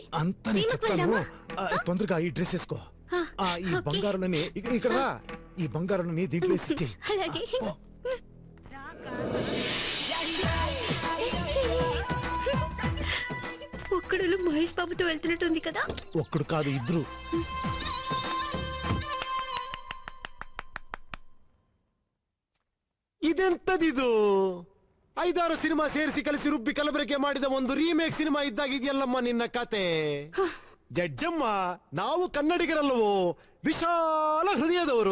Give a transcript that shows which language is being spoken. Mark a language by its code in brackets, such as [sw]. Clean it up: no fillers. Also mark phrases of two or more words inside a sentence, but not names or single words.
[te] అంత తొందరగా ఈ డ్రెస్ వేసుకో. ఈ బంగారులని ఇక్కడ రా. ఈ బంగారులని దీంట్లో వేసి. అలాగే. ఒక్కడు మహేష్ బాబుతో వెళ్తున్నట్టుంది కదా. ఒక్కడు కాదు, ఇద్దరు. [kn] ಇದೆಂತದಿದು? 5-6 ಸಿನಿಮಾ ಸೇರಿಸಿ ಕಲಿಸಿ ರುಬ್ಬಿ ಕಲಬೆರಕೆ ಮಾಡಿದ ಒಂದು [en] remake cinema [kn] ಇದ್ದಾಗಿದೆಯಲ್ಲಮ್ಮ ನಿನ್ನ ಕತೆ. ಜಡ್ಜಮ್ಮ, ನಾವು ಕನ್ನಡಿಗರಲ್ಲವೋ, ವಿಶಾಲ ಹೃದಯದವರು.